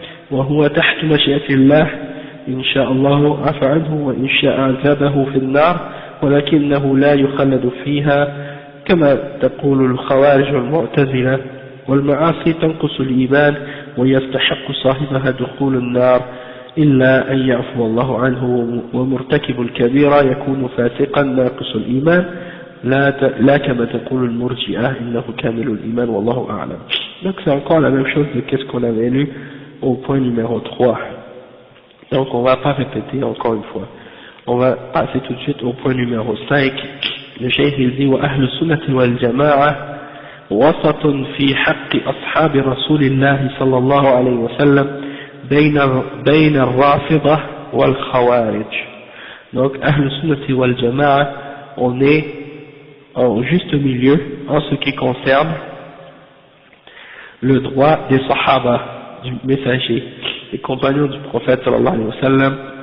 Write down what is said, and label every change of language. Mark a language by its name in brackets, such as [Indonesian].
[Arabic] وهو تحت مشيئة الله إن شاء الله عفى عنه وإن شاء عذبه في النار ولكنه لا يخلد فيها كما تقول الخوارج والمعتزلة والمعاصي تنقص الإيمان ويستحق صاحبها دخول النار إلا أن يعفو الله عنه ومرتكب الكبيرة يكون فاسقا ناقص الإيمان لا كما تقول المرجئة إنه كامل الإيمان والله أعلم. [French] Donc c'est encore la même chose de qu'est-ce qu'on avait lu au point numéro 3. Donc on va pas répéter encore une fois. On va passer tout de suite au point numéro 5. Le cheikh il dit [Arabic] وأهل السنة والجماعة وسط في حق أصحاب رسول الله صلى الله عليه وسلم بين الرافضة والخوارج. [French] Donc أهل السنة والجماعة on est au juste milieu en ce qui concerne le droit des sahaba, du messager, des compagnons du prophète sallallahu alayhi wa sallam.